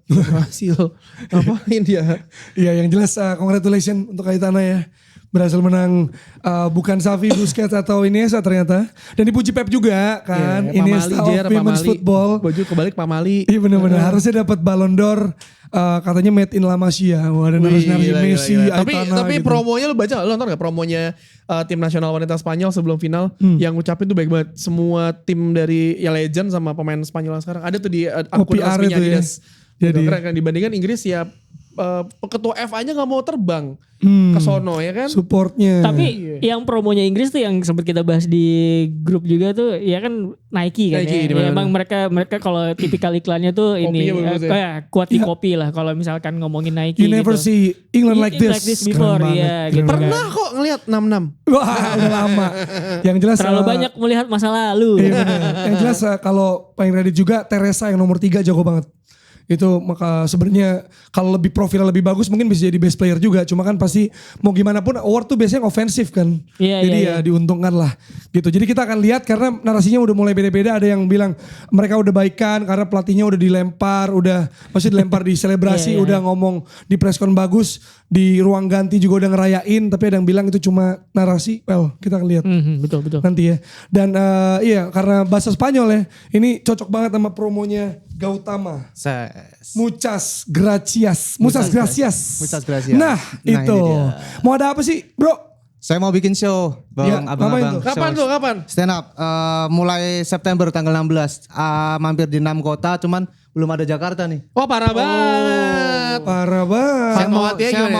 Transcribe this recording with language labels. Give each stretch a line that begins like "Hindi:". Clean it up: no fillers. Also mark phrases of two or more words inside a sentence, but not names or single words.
Indonesian: Gak berhasil. Ngapain dia? Iya yang jelas congratulations untuk Aitana ya. Berhasil menang bukan Xavi, Busquets atau Iniesta ternyata. Dan dipuji Pep juga kan. Iya,
English: Iniesta of Women's Football.
Indonesian: Baju kebalik Pamali. Iya benar-benar harusnya dapat Ballon d'Or katanya
English: made in La Masia.
Indonesian: Wah dan harus nyari Gila, Messi, gila. Aitana Tapi gitu. promonya lu baca, lu nonton gak promonya tim nasional wanita Spanyol sebelum final yang ngucapin tuh baik banget. Semua tim dari ya legend sama pemain Spanyol yang sekarang ada tuh di akun PR resminya itu ya. Adidas. Jadi- Keren kan dibandingkan Inggris ya ketua F aja gak mau terbang ke sono ya kan. Supportnya. Tapi yang promonya Inggris tuh yang sempat kita bahas di grup juga tuh ya kan Nike kan Nike, ya. di Ya, mana-mana. emang mereka kalau tipikal iklannya tuh ini Kopinya bagus ya. kayak kuat di kopi lah kalau misalkan ngomongin Nike
English: you never
Indonesian: gitu.
English: see England like this. before
Indonesian: Keren ya banget, gitu keren kan. Pernah kok ngelihat 66. Wah udah lama. Yang jelas Terlalu banyak melihat masa lalu. Iya bener. Yang jelas kalau paling Reddit juga Teresa yang nomor 3 jago banget. Itu maka sebenarnya kalau lebih profilnya lebih bagus mungkin bisa jadi
English: best player
Indonesian: juga. Cuma kan pasti mau gimana pun award tuh biasanya ofensif kan. Iya, Jadi iya, ya diuntungkan lah gitu. Jadi kita akan lihat karena narasinya udah mulai beda-beda. Ada yang bilang mereka udah baikan karena pelatihnya udah dilempar, maksudnya dilempar di selebrasi, Iya, iya. udah ngomong di preskon bagus, di ruang ganti juga udah ngerayain. Tapi ada yang bilang itu cuma narasi. Well, kita akan lihat Betul. nanti ya. Dan iya karena bahasa Spanyol ya, ini cocok banget sama promonya Gautama.
Spanish: Muchas gracias. Muchas gracias. Muchas gracias.
Indonesian: Nah, Nah, itu. ini dia. Mau ada apa sih, Bro? Saya mau bikin show, Ya, Bang, ngapain abang-abang. tuh? Kapan Show tuh, kapan?
English: Stand up,
Indonesian: mulai September tanggal 16. Mampir di 6 kota, cuman belum ada Jakarta nih. Oh parah banget. Parah banget. Fatmawati ya Saya gimana ya,